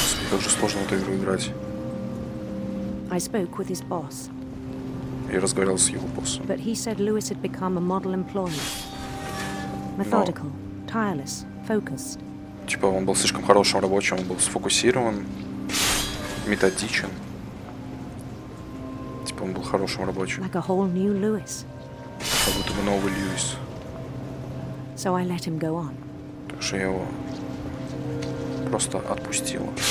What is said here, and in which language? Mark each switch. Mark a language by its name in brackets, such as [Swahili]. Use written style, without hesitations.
[Russian] Как же сложно в эту игру играть. [English] I spoke with his boss, [Russian] Я разговаривал с его боссом. [English] but he said Lewis had become a model employee. Methodical, tireless, focused. [Russian] Типа он был слишком хорошим рабочим, он был сфокусирован, методичен. Типа он был хорошим рабочим. [English] Like a whole new Lewis. [Russian] Как будто бы новый Льюис. [English] So I let him go on. [Russian] Так что я его просто отпустила.